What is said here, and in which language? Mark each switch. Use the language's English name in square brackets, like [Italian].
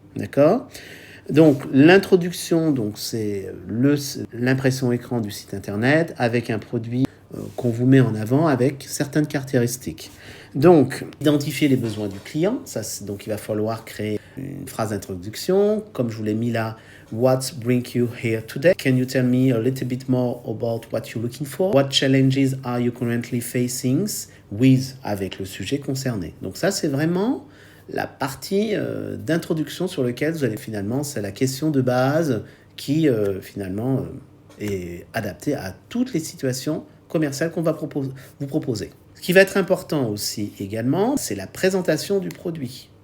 [French] D'accord ? Donc l'introduction, c'est l'impression écran du site internet avec un produit qu'on vous met en avant avec certaines caractéristiques. Donc, identifier les besoins du client, donc il va falloir créer une phrase d'introduction, comme je vous l'ai mis là. [English] What brings you here today? Can you tell me a little bit more about what you're looking for? What challenges are you currently facing with, [French] avec le sujet concerné. Donc ça, c'est vraiment la partie d'introduction sur laquelle vous allez finalement, c'est la question de base qui finalement est adaptée à toutes les situations commerciales qu'on va vous proposer. Ce qui va être important aussi également, c'est la présentation du produit.